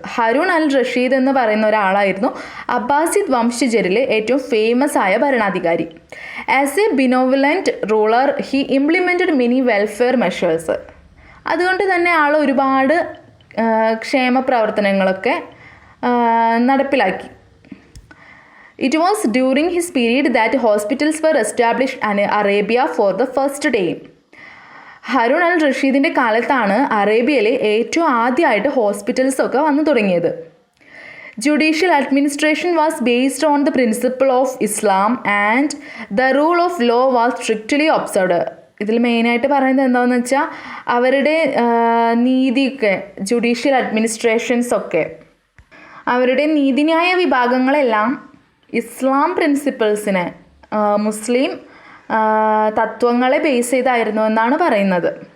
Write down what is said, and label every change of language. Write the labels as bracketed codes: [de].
[ml] ഹരൂൺ അൽ റഷീദ് എന്ന് പറയുന്ന ഒരാളായിരുന്നു അബ്ബാസിദ് വംശജരിലെ ഏറ്റവും ഫേമസ് ആയ ഭരണാധികാരി. [en] As a benevolent ruler he implemented many welfare measures. [ml] അതുകൊണ്ട് തന്നെ ആൾ ഒരുപാട് ക്ഷേമ പ്രവർത്തനങ്ങളൊക്കെ നടപ്പിലാക്കി. [en] It was during his period that hospitals were established in Arabia for the first time. [ml] Haroon അൽ റഷീദിൻ്റെ കാലത്താണ് അറേബ്യയിലെ ഏറ്റവും ആദ്യമായിട്ട് ഹോസ്പിറ്റൽസ് ഒക്കെ വന്നു തുടങ്ങിയത്. [en] Judicial administration was based on the principle of Islam and the rule of law was strictly observed. [ml] ഇതിൽ മെയിനായിട്ട് പറയുന്നത് എന്താണെന്ന് വെച്ചാൽ അവരുടെ നീതിയൊക്കെ ജുഡീഷ്യൽ അഡ്മിനിസ്ട്രേഷൻസ് ഒക്കെ അവരുടെ നീതിന്യായ വിഭാഗങ്ങളെല്ലാം ഇസ്ലാം പ്രിൻസിപ്പിൾസിനെ മുസ്ലിം തത്വങ്ങളെ ബേസ് ചെയ്തായിരുന്നു എന്നാണ് പറയുന്നത്.